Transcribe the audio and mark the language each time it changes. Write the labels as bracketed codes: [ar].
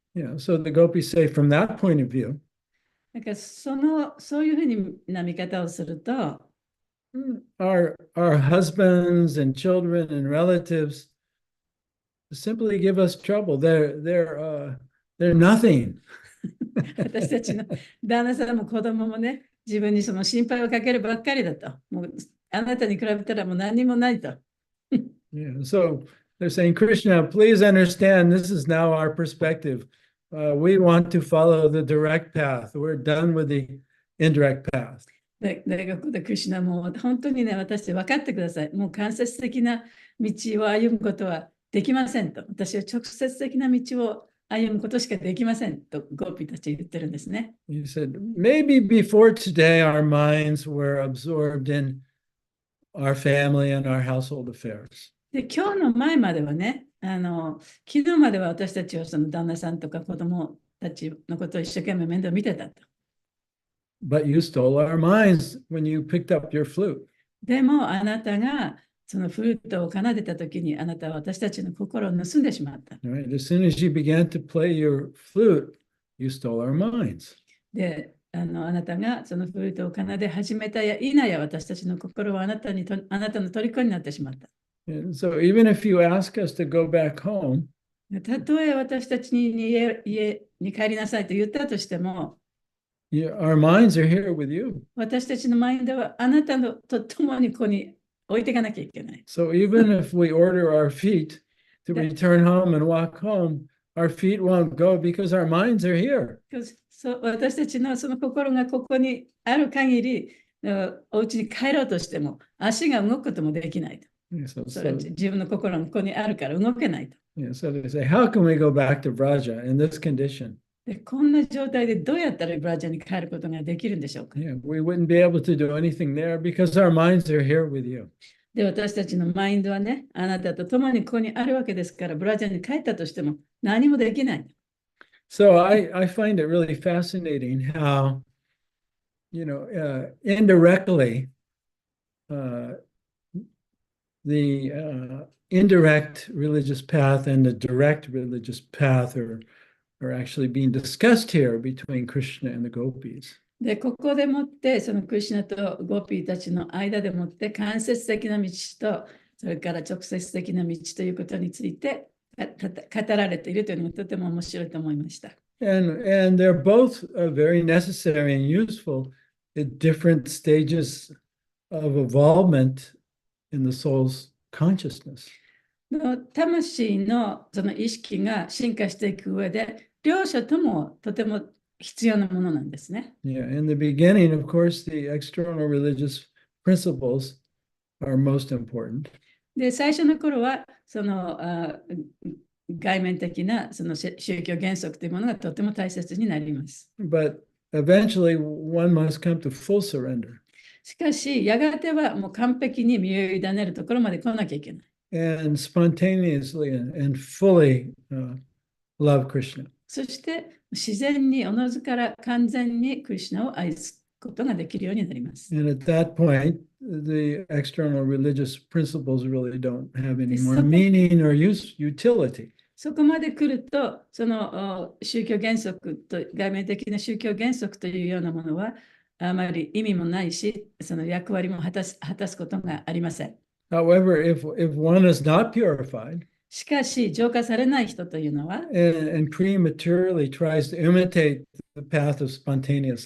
[en] Yeah, so the gopis say, from that point of view, [ja] だからそういうふうな見方をすると、 [en] our husbands and children and relatives simply give us trouble. They're nothing. [ja] 私たちの旦那さんも子供もね、自分にその心配をかけるばっかりだと。もうあなたに比べたらもう何もないと。 [en] Yeah, so they're saying, Krishna, please understand, this is now our perspective. We want to follow the direct path. We're done with the indirect path. [ja] で、ここでクリシュナも本当にね、私分かってください。もう間接的な道を歩むことはできませんと。私は直接的な道を歩むことしかできませんとゴーピーたち言ってるんですね。 [en] He said, maybe before today our minds were absorbed in our family and our household affairs. [ja] で、今日の前まではね、昨日までは私たちはその旦那さんとか子供たちのことを一生懸命面倒見てたと。 [en] But you stole our minds when you picked up your flute. [ja] でもあなたがそのフルートを奏でたときにあなたは私たちの心を盗んでしまった。 [en] Right? As soon as you began to play your flute, you stole our minds. [ja] で、あなたがそのフルートを奏で始めたや否や、私たちの心はあなたの虜になってしまった。 [en] And so even if you ask us to go back home, [ja] たとえ私たちに家に帰りなさいと言ったとしても、 [en] our minds are here with you. [ja] 私たちのマインドはあなたのと共にここに置いていかなきゃいけない。 [en] So even if we order our feet to return home and walk home, our feet won't go because our minds are here. [ja] 私たちのその心がここにある限り、お家に帰ろうとしても足が動くこともできないと。それは自分の心がここにあるから動けないと。 [en] So they say, how can we go back to Braja in this condition? [ja] でこんな状態でどうやったらブラジャーに帰ることができるんでしょうか。 [en] Yeah, we wouldn't be able to do anything there because our minds are here with you. [ja] で、私たちのマインドはね、あなたと共にここにあるわけですから、ブラジャーに帰ったとしても何もできない。 [en] So I find it really fascinating how, indirectly, the indirect religious path and the direct religious path are actually being discussed here between Krishna and the gopis. [ja] で、ここでもって、そのクリシュナとゴピーたちの間でもって、間接的な道と、それから直接的な道ということについて語られているというのがとても面白いと思いました。 [en] And they're both very necessary and useful at different stages of involvement in the soul's consciousness. [ja] 魂のその意識が進化していく上で、両者ともとても必要なものなんですね。 [en] Yeah, in the beginning, of course, the external religious principles are most important. [ja] で、最初の頃は、その外面的なその宗教原則というものがとても大切になります。 [en] But eventually, one must come to full surrender. [ja] しかし、やがてはもう完璧に身を委ねるところまで来なきゃいけない。 [en] And spontaneously and fully love Krishna. [ja] そして自然におのずから完全にクリシュナを愛すことができるようになります。 [en] And at that point, the external religious principles really don't have any more meaning or utility. [ja] そこまで来ると、その宗教原則と外面的な宗教原則というようなものはあまり意味もないし、その役割も果たすことがありません。 [en] However, if one is not purified, [ja] しかし、浄化されない人というのは、 [en] and prematurely tries to imitate the path of spontaneous